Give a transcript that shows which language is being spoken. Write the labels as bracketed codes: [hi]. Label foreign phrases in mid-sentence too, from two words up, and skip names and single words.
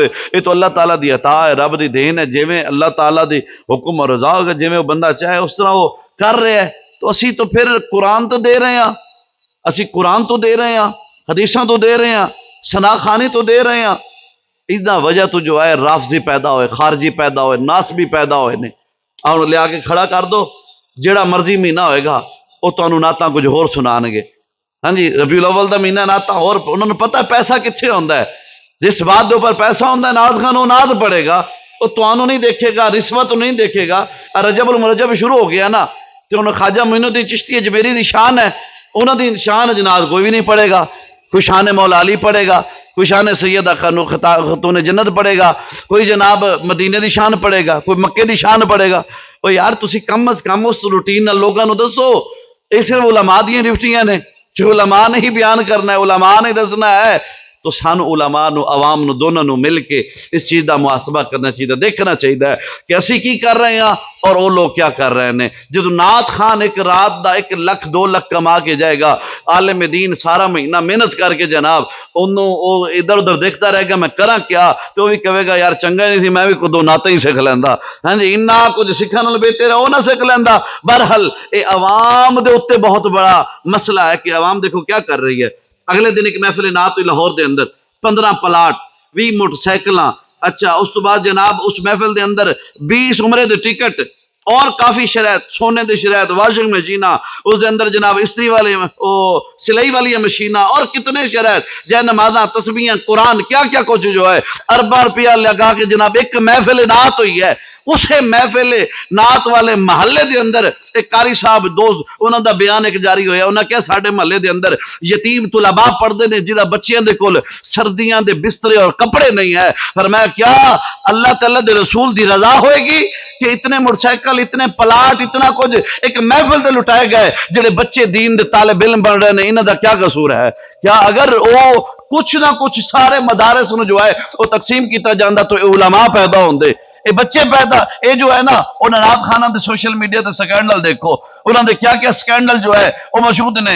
[ur] یہ تو اللہ تعالیٰ دی عطا ہے، رب دی دین ہے، جویں اللہ تعالیٰ دی حکم اور رضا ہوگا، جویں وہ بندہ چاہے اس طرح وہ کر رہے ہیں، تو اسی تو پھر قرآن تو دے رہے ہیں، اسی قرآن تو دے رہے ہیں، حدیثاں تو دے رہے ہیں، ثنا خوانی تو دے رہے ہیں۔ [pa] اس دا وجہ تو جو ہے رافضی پیدا ہوئے، خارجی پیدا ہوئے، ناسبی پیدا ہوئے نے، اور لے آ کے کھڑا کر دو، جیڑا مرضی مہینہ ہوئے گا وہ تانوں نعتاں کچھ ہور سنان گے۔ ہاں جی، ربیع الاول دا مہینہ نعتاں اور، انہوں نے پتہ ہے پیسہ کتنے ہوندا ہے، جس بات دے اوپر پیسہ ہوندا ہے نعت خان وہ نعت پڑھے گا، وہ تانوں نہیں دیکھے گا، رشوت نہیں دیکھے گا۔ رجب المرجب شروع ہو گیا نا، تو انہوں خواجہ معین الدین چشتی اجمیری دی شان ہے، انہوں دی شان جناب کوئی بھی نہیں پڑھے گا، کوئی شان مولا علی پڑھے گا، کوئی شان سیدہ خاتون جنت پڑھے گا، کوئی جناب مدینے دی شان پڑھے گا، کوئی مکے دی شان پڑھے گا۔ وہ یار تسی کم از کم اس روٹین نال لوگاں نو دسو، یہ صرف علماء دیاں ڈیوٹیاں نے، جو علماء نے ہی بیان کرنا ہے، علماء نے دسنا ہے، تو سانو علماء نو عوام نو دونوں نو مل کے اس چیز دا محاسبہ کرنا چاہیے، دیکھنا چاہیے کہ اسی کی کر رہے ہیں اور وہ لوگ کیا کر رہے ہیں۔ جدو نعت خان ایک رات دا 1 لاکھ 2 لاکھ کما کے جائے گا، عالم دین سارا مہینہ محنت کر کے جناب انہوں وہ ادھر ادھر دیکھتا رہے گا میں کراں کیا، تو وہ بھی کہے گا یار چنگا نہیں سی، میں بھی کوئی 2 نعتیں ہی سکھ لینا، ہاں جی اتنا کچھ سکھن نال بہتر ہے وہ نہ سکھ لینا۔ [ur] بہرحال یہ عوام دے اوتے بہت بڑا مسئلہ ہے کہ عوام دیکھو کیا کر رہی ہے۔ [pa] اگلے دن ایک محفل نعت ہوئی لاہور دے اندر، 15 پلاٹ، 20 موٹر سائیکلاں، اچھا اس تو بعد جناب اس محفل دے اندر 20 عمرے دے ٹکٹ اور کافی شرائط، سونے دے شرائط، [en] washing machines, [pa] اس دے اندر جناب استری والے سلائی والی مشینہ اور کتنے شرائط، جے نمازاں، تسبیحاں، قرآن، کیا کیا کچھ جو ہے، ارباں روپیہ لگا کے جناب ایک محفل نعت ہوئی ہے۔ اسے محفل نعت والے محلے دے اندر ایک قاری صاحب دوست انہوں دا بیان ایک جاری ہویا، انہوں نے کہا ساڑھے محلے دے اندر یتیم طلباء پڑھ دے نے جنہاں بچیاں دے کول سردیاں دے بسترے اور کپڑے نہیں ہے، فرمایا کیا اللہ تعالیٰ دے رسول دی رضا ہوئے گی کہ اتنے موٹر سائیکل، اتنے پلاٹ، اتنا کچھ ایک محفل دے لٹائے گئے، جڑے بچے دین دے طالب علم بن رہے ہیں، انہاں دا کیا قصور ہے؟ کیا اگر وہ کچھ نہ کچھ سارے مدارس جو ہے وہ تقسیم کیتا جاندہ تو علماء پیدا ہوندے، یہ بچے پیدا، یہ جو ہے نا انہوں نعت خانہ دے [en] social media [pa] تے سکینڈل دیکھو، انہوں نے کیا کیا سکینڈل جو ہے وہ موجود نے۔